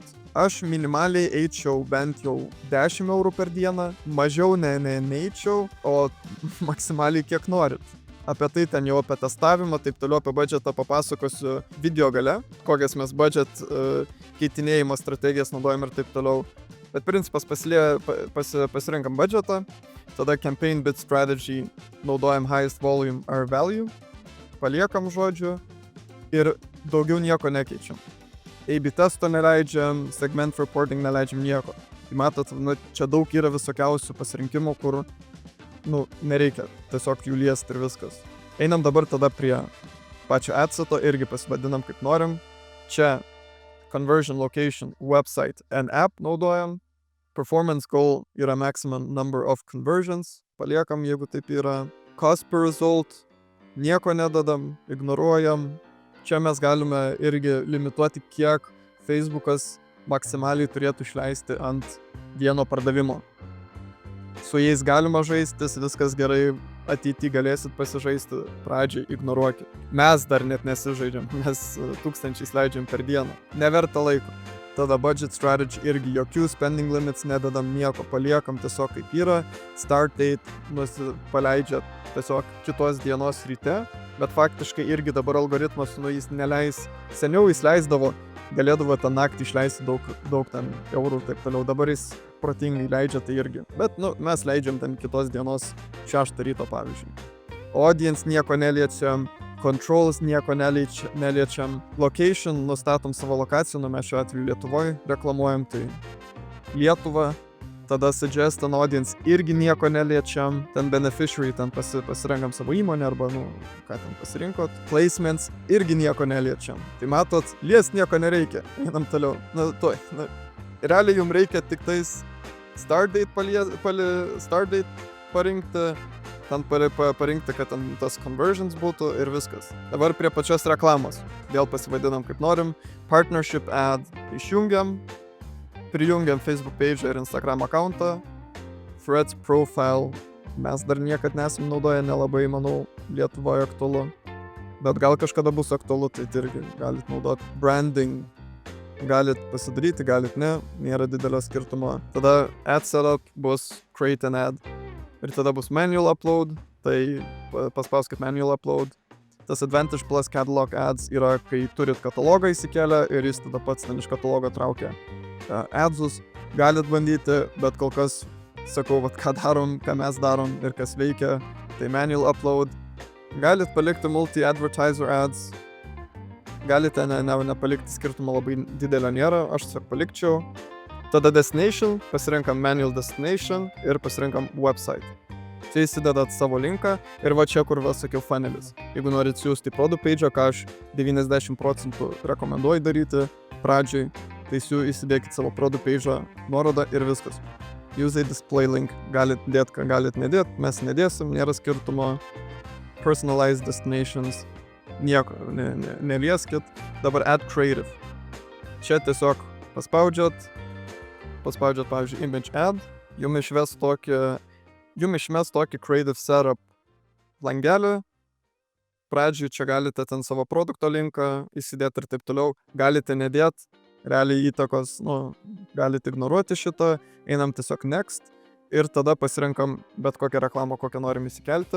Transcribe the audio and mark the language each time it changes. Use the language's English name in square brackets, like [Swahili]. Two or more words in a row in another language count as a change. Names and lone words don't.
[Lithuanian] Aš minimaliai eičiau bent jau 10 eurų per dieną, mažiau neeičiau, o maksimaliai kiek norit. Apie tai ten jau apie testavimą, taip toliau apie budžetą papasakosiu video gale, kokias mes budžet keitinėjimo strategijas naudojam ir taip toliau. Bet principas pasirinkam budžetą, tada [English] campaign bid strategy [Lithuanian] naudojam [English] highest volume or value, [Lithuanian] paliekam žodžiu ir daugiau nieko nekeičiam. A/B testo neleidžiam, [English] segment reporting [Lithuanian] neleidžiam nieko. Tai matot, čia daug yra visokiausių pasirinkimų, kur, nereikia tiesiog jų liesti ir viskas. Einam dabar tada prie pačio adseto, irgi pasivadinam kaip norim. Čia [English] conversion location, website and app [Lithuanian] naudojam. [English] Performance goal [Lithuanian] yra [English] maximum number of conversions, [Lithuanian] paliekam, jeigu taip yra. [English] Cost per result, [Lithuanian] nieko nedadam, ignoruojam. Čia mes galime irgi limituoti, kiek Facebookas maksimaliai turėtų išleisti ant vieno pardavimo. Su jais galima žaistis, viskas gerai, ateity galėsit pasižaisti, pradžiai ignoruokit. Mes dar net nesižaidžiam, mes tūkstančiais leidžiam per dieną. Neverta laiko. Tada [English] budget strategy [Lithuanian] irgi jokių [English] spending limits [Lithuanian] nededam, nieko paliekam tiesiog kaip yra. [English] Start date [Lithuanian] paleidžia tiesiog kitos dienos ryte, bet faktiškai irgi dabar algoritmas jis neleis. Seniau jis leisdavo, galėdavo tą naktį išleisti daug ten eurų ir taip toliau. Dabar jis protingai leidžia tai irgi. Bet mes leidžiam ten kitos dienos 6 ryto pavyzdžiui. Audience nieko neliečiam. Controls nieko neliečiam. Location nustatom savo lokaciją, mes šiuo atveju Lietuvoje reklamuojam, tai Lietuva. Tada [English] suggest an audience [Lithuanian] irgi nieko neliečiam. Ten beneficiary, ten pasirenkam savo įmonę arba, ką ten pasirinkot. Placements irgi nieko neliečiam. Tai matot, liest nieko nereikia. Einam toliau. Realiai jums reikia tik tais [English] start date [Lithuanian] parinkti. Ten parinkti, kad ten tas conversions būtų ir viskas. Dabar prie pačios reklamos. Vėl pasivadinam kaip norim. [English] Partnership ad [Lithuanian] išjungiam. Prijungiam [English] Facebook page [Lithuanian] ir Instagram accountą. Threads profile. Mes dar niekad nesam naudoję, nelabai, manau, Lietuvoje aktualu. Bet gal kažkada bus aktualu, tai irgi galit naudoti. Branding. Galit pasidaryti, galit ne. Nėra didelio skirtumo. Tada [English] ad setup [Lithuanian] bus [English] create an ad. [Lithuanian] Ir tada bus [English] manual upload, [Lithuanian] tai paspauskit [English] manual upload. [Lithuanian] Tas Advantage Plus Catalog Ads yra, kai turit katalogą įsikėlę ir jis tada pats ten iš katalogo traukia adsus. Galit bandyti, bet kol kas sakau, ką darom, ką mes darom ir kas veikia. Tai [English] manual upload. [Lithuanian] Galit palikti [English] multi-advertiser ads. [Lithuanian] Galite nepalikti, skirtumo labai didelio nėra, aš tiesiog palikčiau. Tada destination, pasirinkam [English] manual destination [Lithuanian] ir pasirinkam website. Čia įsidedat savo linką ir va čia, kur sakiau funelis. Jeigu norit siūsti [English] product page, [Lithuanian] ką aš 90% rekomenduoju daryti pradžiai, tai įsidėkit savo [English] product page [Lithuanian] nuorodą ir viskas. [English] Use a display link, [Lithuanian] galit dėt, ką galit nedėt, mes nedėsim, nėra skirtumo. [English] Personalized destinations, [Lithuanian] nieko nelieskit. Dabar [English] add creative. [Lithuanian] Čia tiesiog paspaudžiat, pavyzdžiui, [English] image ad, [Lithuanian] jums išmes tokį [English] creative setup [Lithuanian] langelį. Pradžiui čia galite ten savo produkto linką įsidėti ir taip toliau. Galite nedėti, realiai įtakos, galite ignoruoti šitą, einam tiesiog next ir tada pasirenkam bet kokią reklamą, kokią norim įsikelti.